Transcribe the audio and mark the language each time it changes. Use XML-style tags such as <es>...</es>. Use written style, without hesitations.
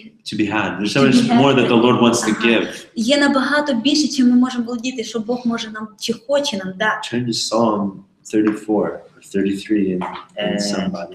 <en>To be had. There's so much more that the Lord wants to give.</en> <uk>Є набагато більше, чим ми можемо володіти, що Бог може нам, чи хоче нам дати.</uk> <en>Turn to Psalm 34 or 33 in somebody.</en>